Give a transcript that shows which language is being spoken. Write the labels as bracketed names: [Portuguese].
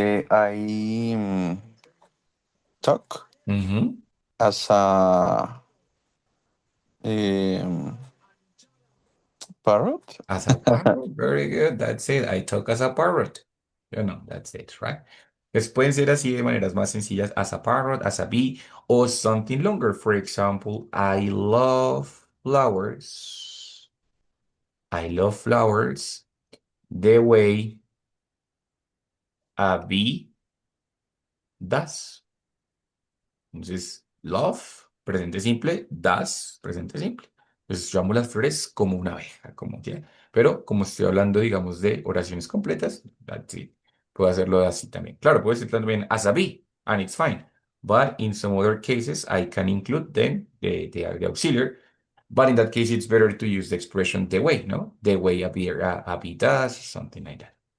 [English] I talk Mhm. as a um, parrot. As a parrot. Very good. That's it. I talk as a parrot. You know, that's it, right? [Spanish] Pues pueden ser así de maneras más sencillas, [English] as a parrot, as a bee, or something longer. For example, I love flowers. I love flowers the way a bee does. [Spanish] Entonces, love, presente simple, does, presente simple. Entonces, yo amo las flores como una abeja, como ya. Pero como estoy hablando, digamos, de oraciones completas, [English] that's it. [Spanish] Puedo hacerlo así también. Claro, puedo decir también as a bee, [English] and it's fine. But in some other cases, I can include them, the auxiliary. But in that case, it's better to use the expression the way, ¿no? The way a bee does, something like that.